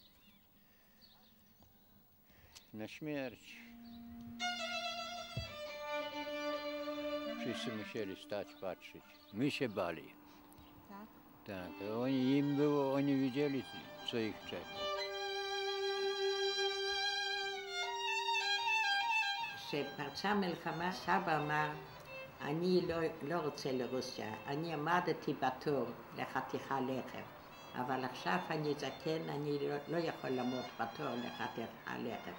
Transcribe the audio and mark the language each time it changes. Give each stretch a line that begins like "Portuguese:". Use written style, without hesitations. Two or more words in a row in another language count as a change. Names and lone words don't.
Polish: Na śmierć. Wszyscy musieli stać, patrzeć. My się bali. Tak? Tak, a im było, oni wiedzieli, co ich czeka.
Hebrew: כשפרצה מלחמה, סבא אמר, אני לא רוצה לרוסיה, אני עמדתי בתור לחתיכה לחם, אבל עכשיו אני זקן, אני לא יכול לעמוד בתור לחתיכה לחם.